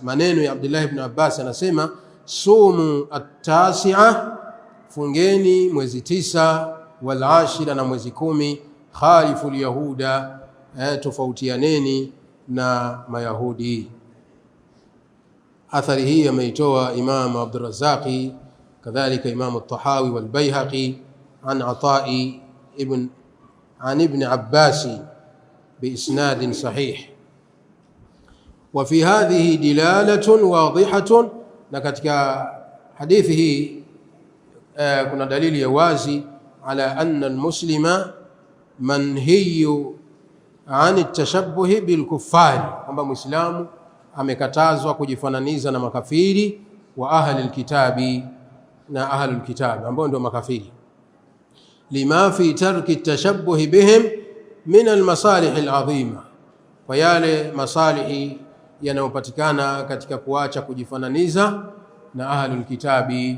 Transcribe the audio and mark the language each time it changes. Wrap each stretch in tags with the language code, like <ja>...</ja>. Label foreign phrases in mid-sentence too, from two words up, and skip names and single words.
<sw>Maneno ya Abdullah ibn Abbas anasema</sw> <ar>صوموا التاسع,</ar> <sw>fungeni mwezi 9, wal 10 na mwezi 10,</sw> <ar>خالفوا اليهود,</ar> <sw>tofautianeni na mayahudi. Athari hii ameitoa Imam Abdur Razzaqi, kadhalika Imam at-Tahawi wal Bayhaqi an Ata'i ibn Abbas</sw> <ar>بإسناد صحيح. وفي هذه دلالة واضحة،</ar> <sw>na katika hadithi hii kuna dalili ya wazi ala</sw> <ar>أن المسلم منهي عن التشبه بالكفار,</ar> <sw>kwamba muislamu amekatazwa kujifananiza na makafiri,</sw> <ar>وأهل الكتاب,</ar> <sw>na ahli alkitabi ambao ndio makafiri,</sw> <ar>لما في ترك التشبه بهم من المصالح العظيمة,</ar> <sw>kwa yale masalihi yanayopatikana katika kuacha kujifananiza na</sw> <ar>أهل الكتاب.</ar>